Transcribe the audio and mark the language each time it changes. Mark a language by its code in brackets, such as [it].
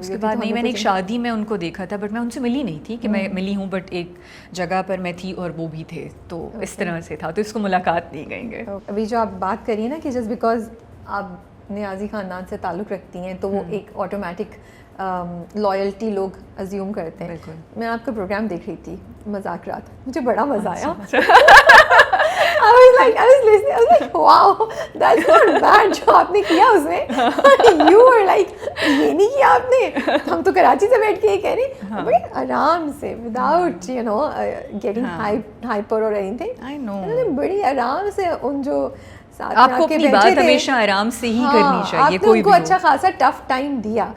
[ur] اس کے بعد نہیں. میں نے ایک شادی میں ان کو دیکھا تھا بٹ میں ان سے ملی نہیں تھی کہ میں ملی ہوں, بٹ ایک جگہ پر میں تھی اور وہ بھی تھے, تو اس طرح سے تھا, تو اس کو ملاقات نہیں کہیں گے. ابھی جو آپ بات کریے نا کہ جسٹ بیکاز آپ نیازی خاندان سے تعلق رکھتی ہیں تو وہ ایک آٹومیٹک لائلٹی لوگ ازیوم کرتے ہیں. میں آپ کا پروگرام دیکھ رہی تھی مذاکرات, مجھے بڑا مزہ آیا. [en] I was like, wow, that's not bad [ur] جو آپ نے کیا اس میں. [en] You were like, [ur] یہ نہیں کیا آپ نے. ہم تو کراچی سے بیٹھ کے یہ کہہ رہے ہیں بڑے آرام سے [en] without getting hyper or anything. I know. [ur] بڑی آرام سے ان جو آپ کو اپنی بات ہمیشہ آرام سے ہی کرنی چاہیے. کوئی بھی اچھا خاصا ٹف ٹائم دیا.